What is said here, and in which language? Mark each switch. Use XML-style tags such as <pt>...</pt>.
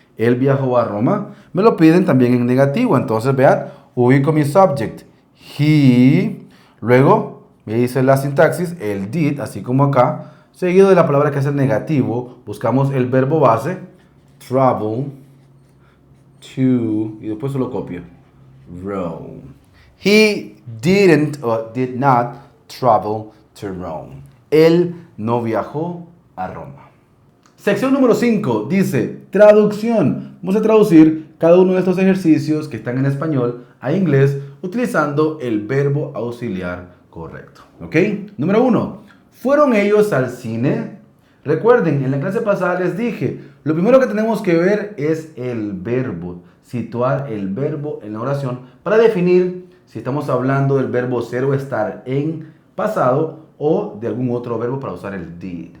<es>Él viajó a Roma. Me lo piden también en negativo. Entonces, vean, ubico mi subject. he. Luego me dice la sintaxis, el did, así como acá, seguido de la palabra que es el negativo. Buscamos el verbo base, travel to, y después se lo copio, Rome.</es> <en>He didn't or did not travel to Rome.</en> <es>Él no viajó a Roma. Sección número 5 dice traducción. Vamos a traducir cada uno de estos ejercicios que están en español a inglés utilizando el verbo auxiliar correcto. ¿Ok? Número 1. ¿Fueron ellos al cine? Recuerden, en la clase pasada les dije, lo primero que tenemos que ver es el verbo, situar el verbo en la oración para definir si estamos hablando del verbo ser o estar en pasado o de algún otro verbo para usar el did.</es>